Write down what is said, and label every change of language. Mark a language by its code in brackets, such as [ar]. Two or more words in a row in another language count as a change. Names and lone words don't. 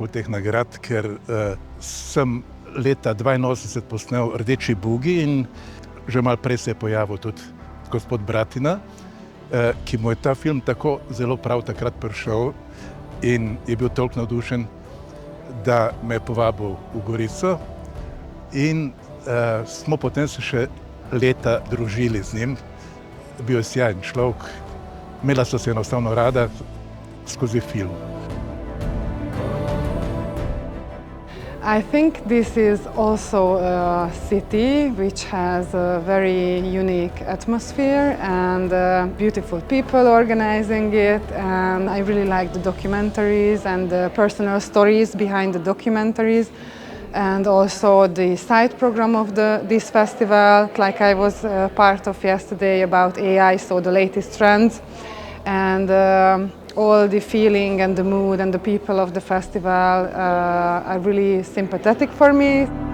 [sl] okoli teh nagrad, ker sem leta 82 posnel Rdeči bugi in že malo prej se je pojavil tudi gospod Bratina, ki mu je ta film tako zelo prav takrat prišel in je bil toliko navdušen, da me je povabil v Gorico in smo potem se še leta družili z njim. Bil je sjajen človek, imela so se enostavno rada skozi film. [en] I think this is also a city which has a very unique atmosphere and beautiful people organizing it, and I really like the documentaries and the personal stories behind the documentaries, and also the side program of this festival, like I was part of yesterday about AI, so the latest trends, and all the feeling and the mood and the people of the festival are really sympathetic for me.